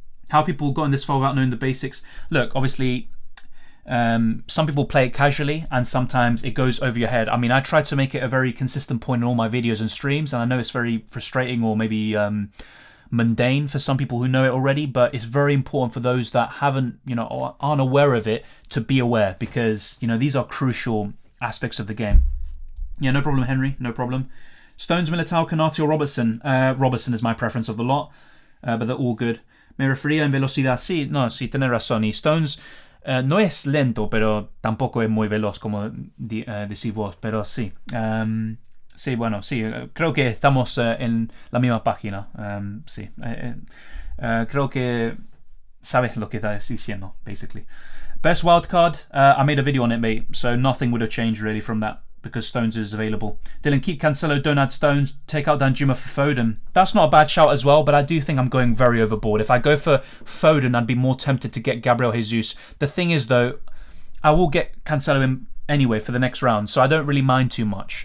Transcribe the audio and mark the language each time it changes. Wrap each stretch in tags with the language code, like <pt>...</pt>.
<en>How people got in this far without knowing the basics? Look, obviously, some people play it casually and sometimes it goes over your head. I mean, I try to make it a very consistent point in all my videos and streams, and I know it's very frustrating or maybe mundane for some people who know it already, but it's very important for those that haven't, or aren't aware of it to be aware because, these are crucial aspects of the game. Yeah, no problem, Henry, no problem. Stones, Militao, Canati or Robertson? Robertson is my preference of the lot, but they're all good.</en> <es>Me refería en velocidad. Sí, no, sí, tenés razón. Y Stones no es lento, pero tampoco es muy veloz, como decís vos, pero sí. Sí, bueno, sí, creo que estamos en la misma página. Sí, creo que sabes lo que estás diciendo, basically.</es> <en>Best wildcard, I made a video on it, mate, so nothing would have changed really from that because Stones is available. Dylan, keep Cancelo, don't add Stones, take out Danjuma for Foden. That's not a bad shout as well, but I do think I'm going very overboard. If I go for Foden, I'd be more tempted to get Gabriel Jesus. The thing is, though, I will get Cancelo in anyway for the next round, so I don't really mind too much.</en>